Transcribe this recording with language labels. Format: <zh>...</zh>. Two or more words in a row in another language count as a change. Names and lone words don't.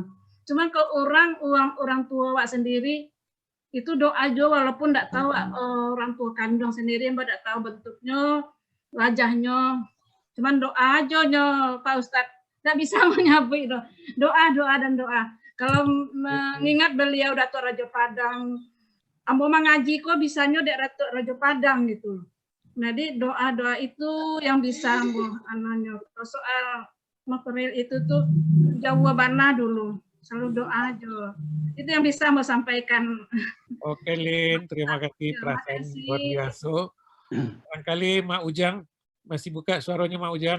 <id>Cuman ke orang tua awak sendiri itu doa aja walaupun tidak tahu orang tua kandung sendiri yang tidak tahu bentuknya, wajahnya. Cuman doa aja Pak Ustadz. Tidak bisa menyabui doa dan doa.</id> <min>Kalau mengingat beliau Datuk Raja Padang, ambo mengaji kok bisanya dek Datuk Raja Padang gitu.</min> <id>Jadi doa itu yang bisa ambo anaknya.</id> <min>Soal material itu tuh jauh bana dulu.</min> <id>Selalu doa aja. Itu yang bisa mau sampaikan. Oke Lin, terima kasih perasaan luar biasa. Barangkali Mak Ujang masih buka suaranya Mak Ujang.</id>